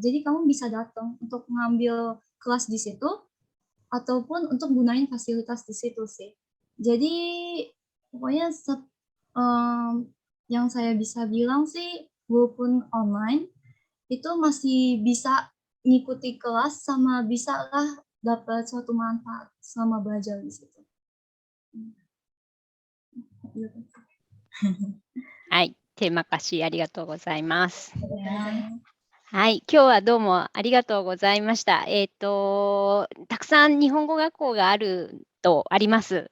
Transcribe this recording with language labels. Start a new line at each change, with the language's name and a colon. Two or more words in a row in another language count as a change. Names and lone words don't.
Indonesian: Jadi kamu bisa datang untuk ngambil kelas di situ ataupun untuk gunain fasilitas di situ sih. Jadi pokoknya yang saya bisa bilang sih walaupun online itu masih bisa ngikuti kelas sama bisa lah dapat suatu manfaat sama belajar di situ.
Japanese: はい、手任しありがとうございます。 Ya. はい、今日はどうもありがとうございました。たくさん日本語学校があります。